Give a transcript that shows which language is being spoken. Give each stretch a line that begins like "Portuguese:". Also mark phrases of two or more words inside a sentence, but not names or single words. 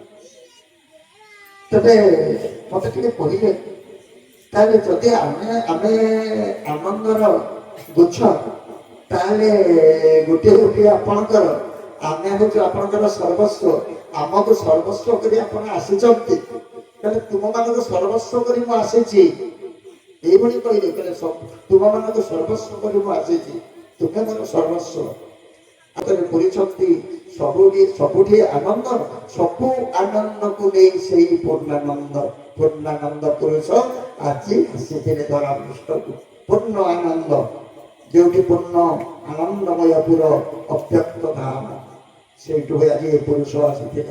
Odia: ତେବେ ମତେ ଟିକେ କହିଲେ, ତାହେଲେ ଯଦି ଆମେ ଆନନ୍ଦର ଗୁଚ୍ଛ, ତାହେଲେ ଗୋଟିଏ ଗୋଟିଏ ଆପଣଙ୍କର, ଆମେ ହଉଛୁ ଆପଣଙ୍କର ସର୍ବସ୍ୱ, ଆମକୁ ସର୍ବସ୍ୱ କରି ଆପଣ ଆସିଛନ୍ତି, ତାହେଲେ ତୁମମାନଙ୍କୁ ସର୍ବସ୍ୱ କରି ମୁଁ ଆସିଛି।
Bangla: এইভাবে কইলে তাহলে
Odia: তোমাମାନଙ୍କୁ ସର୍ବସ୍ୱ କରି ମୁଁ ଆସିଛି, ତୁମେ ମୋର ସର୍ବସ୍ୱ। ଆତରେ ପରିଚନ୍ତି ସବୁଠି ଆନନ୍ଦ, ସବୁ ଆନନ୍ଦକୁ ନେଇ ସେଇ ପୂର୍ଣ୍ଣାନନ୍ଦ ପୁରୁଷ ଆଜି ଆସିଥିଲେ ଧରା ପୃଷ୍ଠକୁ। ପୂର୍ଣ୍ଣ ଆନନ୍ଦ, ଯେଉଁଠି ପୂର୍ଣ୍ଣ ଆନନ୍ଦମୟ ପୁର ଅବ୍ୟକ୍ତ ଧାମ, ସେଇଠୁ ଆଜି ଏ ପୁରୁଷ ଆସିଥିଲେ।